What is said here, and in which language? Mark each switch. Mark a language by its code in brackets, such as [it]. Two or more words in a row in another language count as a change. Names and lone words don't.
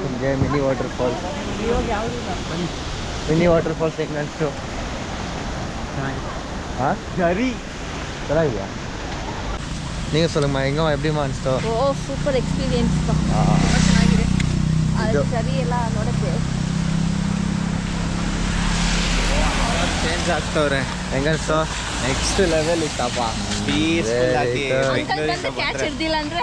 [kn] ನಿಮಗೆ [en] mini water falls [kn] ಹೆಂಗನ್ಸ್ತು? ಹಾಂ ಜರಿ ಚೆನ್ನಾಗಿದೆಯಾ? [ta] நீங்கள் சொல்லுங்கம்மா, எங்கே எப்படிமா ಅನಿಸ್ತು? [kn] ಓ [en] super experience, [kn] ಚೆನ್ನಾಗಿದೆ. ಅದು ಸರಿ ಎಲ್ಲ ನೋಡಕ್ಕೆ ಚೇಂಜ್ ಆಗ್ತವ್ರೆ. ಹೆಂಗನ್ಸ್ತು? [en] next level [kn] ಇತ್ತಪ್ಪ, ಪೀಸ್ಫುಲ್ ಆಗಿ ಅಂಕಲ್ ಬಂದು ಕ್ಯಾಚ್ ಹಿಡ್ದಿಲ್ಲ ಅಂದ್ರೆ